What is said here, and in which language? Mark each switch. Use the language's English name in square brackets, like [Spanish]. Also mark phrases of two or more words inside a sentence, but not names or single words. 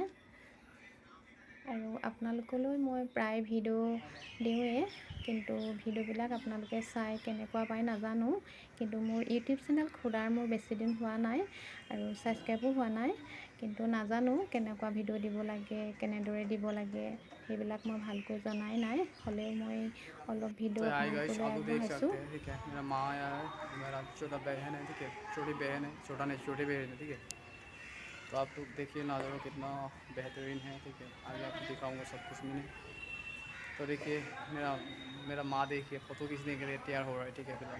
[Assamese] আৰু আপোনালোকলৈ মই প্ৰায় ভিডিঅ' দিওঁৱেই, কিন্তু ভিডিঅ'বিলাক আপোনালোকে চাই কেনেকুৱা পায় নাজানো। কিন্তু মোৰ ইউটিউব চেনেল খোলাৰ মোৰ বেছি দিন হোৱা নাই আৰু ছাবস্ক্ৰাইবো হোৱা নাই। কিন্তু নাজানো কেনেকুৱা ভিডিঅ' দিব লাগে, কেনেদৰে দিব লাগে, সেইবিলাক মই ভালকৈ জনাই নাই। হ'লেও মই অলপ ভিডিঅ' আপোনালোকলৈ আগবঢ়াইছোঁ। [Hindi] मेरा माँ आया है, मेरा छोटा बहन है, ठीक है, छोटी बहन है, छोटा नहीं छोटी बहन है, ठीक है। तो आप लोग देखिए नज़ारा कितना बेहतरीन है, ठीक है। आगे आपको दिखाऊंगा सब कुछ मैंने। तो देखिए मेरा माँ देखिए फ़ोटो खींचने के लिए तैयार हो रहा है, ठीक है फिलहाल।